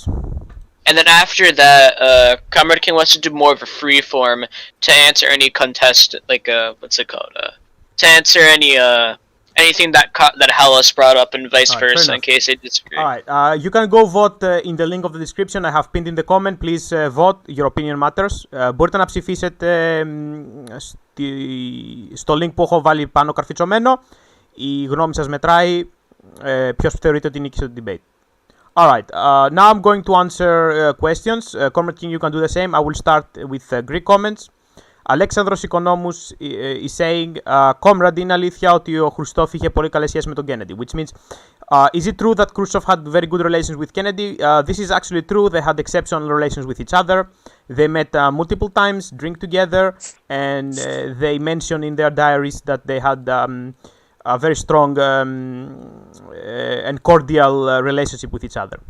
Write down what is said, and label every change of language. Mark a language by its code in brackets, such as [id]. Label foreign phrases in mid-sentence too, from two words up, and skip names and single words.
[en] And then after that, Comrade King wants to do more of a free form to answer any contest, like what's it called? To answer anything that Hellas brought up and vice Alright, fair versa in enough. case they disagree. Alright, you can go vote in the link of the description. I have pinned in the comment. Please vote. Your opinion matters. [el] Μπορείτε να ψηφίσετε στο link που έχω βάλει πάνω καρφιτσωμένο. Η γνώμη σας μετράει. Ποιος θεωρείτε ότι νίκησε το debate. [en] Alright, now I'm going to answer questions. Comrade King, you can do the same. I will start with Greek comments. Αλέξανδρος Οικονόμους is saying Comrade, [el] είναι αλήθεια ότι ο Χρουστόφ είχε πολύ καλές σχέσεις με τον Kennedy, [en] which means is it true that Khrushchev had very good relations with Kennedy? This is actually true. They had exceptional relations with each other. They met multiple times, drink together, and they mention in their diaries that they had a very strong and cordial relationship with each other.